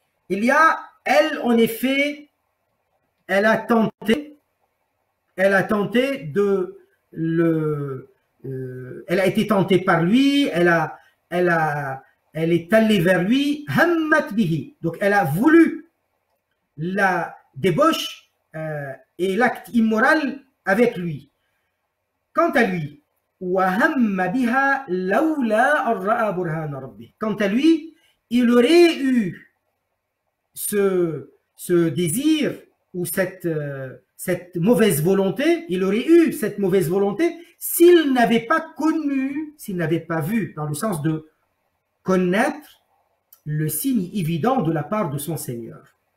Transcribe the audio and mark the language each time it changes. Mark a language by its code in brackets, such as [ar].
[fr] Il y a, elle, en effet, elle a tenté de elle a été tentée par lui, elle est allée vers lui, [ar] hammat bihi. [fr] Donc elle a voulu la débauche et l'acte immoral avec lui. Quant à lui, [ar] وَهَمَّ بِهَا لَوْلَا أَرَّأَى بُرْهَانَ رَبِّهِ. [fr] Quant à lui, il aurait eu ce désir ou cette mauvaise volonté, il aurait eu cette mauvaise volonté s'il n'avait pas connu, s'il n'avait pas vu, dans le sens de connaître le signe évident de la part de son Seigneur.